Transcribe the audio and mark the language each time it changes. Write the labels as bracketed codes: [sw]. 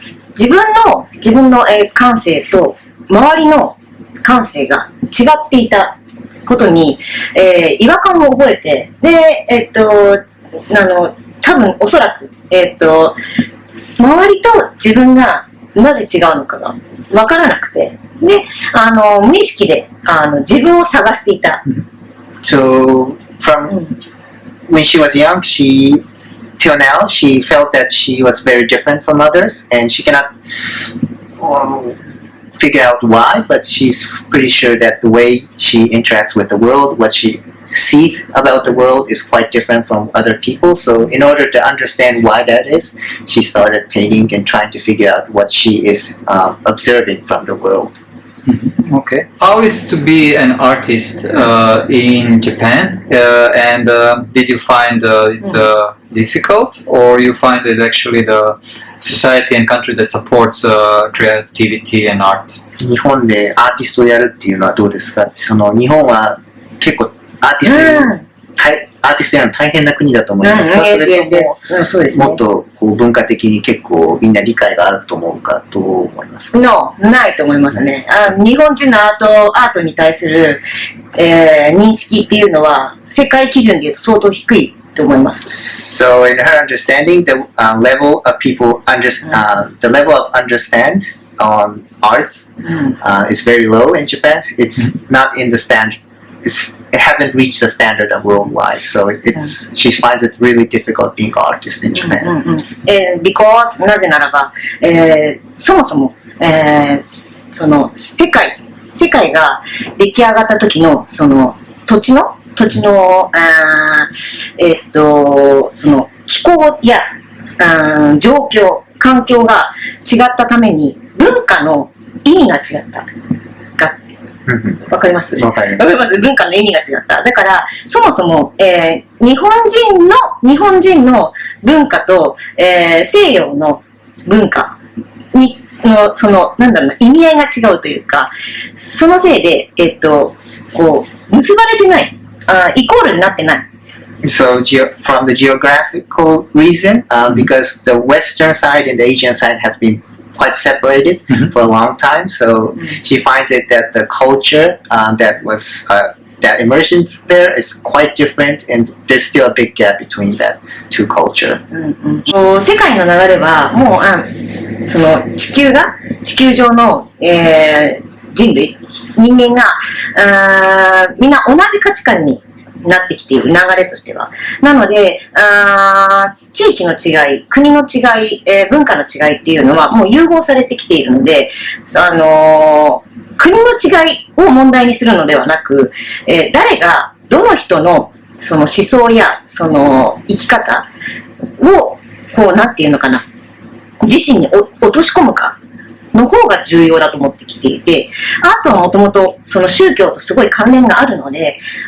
[ja] 自分の感性と周りの感性が違っていたことに、違和感を覚えて、で、多分おそらく、周りと自分がなぜ違うのかが分からなくて、で、無意識で自分を探していた。 [en] So from when she was young, till now she felt that she was very different from others, and she cannot figure out why, but she's pretty sure that the way she interacts with the world, what she sees about the world is quite different from other people. So in order to understand why that is, she started painting and trying to figure out what she is observing from the world. Okay. How is to be an artist in Japan? And did you find it's difficult, or you find it actually the society and country that supports creativity and art? [ja] 日本でアーティストをやるっていうのはどうですか？その日本は結構アーティストやるの大変な国だと思いますか？それとももっとこう文化的に結構みんな理解があると思うか、どう思いますか？ [en] No、 [ja] ないと思いますね。日本人のアートに対する、認識っていうのは世界基準でいうと相当低いと思います。 [en] So in her understanding, the level of people the level of understand on arts is very low in Japan. It's not in the standard. It hasn't reached the standard of worldwide. So she finds it really difficult being an artist in Japan. Because [ja] なぜならば、そもそも、その世界が出来上がった時のその土地のその気候や状況環境が違ったために文化の意味が違った。わかります？わかります。文化の意味が違った。だからそもそも、日本人の文化と、西洋の文化にそのなんだろうな意味合いが違うというか、そのせいでこう結ばれてない、イコールになってない。 [en] So from the geographical reason, because the Western side and the Asian side has been quite separated for a long time, so she finds it that the culture that emerges there is quite different, and there's still a big gap between that two culture. [ja] 世界の流れはもうその地球上の、人間がみんな同じ価値観になってきている流れとしては。なので、地域の違い、国の違い、文化の違いっていうのはもう融合されてきているので、国の違いを問題にするのではなく、誰がどの人のその思想やその生き方をこうなんていうのかな、自身に落とし込むかの方が重要だと思ってきていて、アートはもともとその宗教とすごい関連があるので、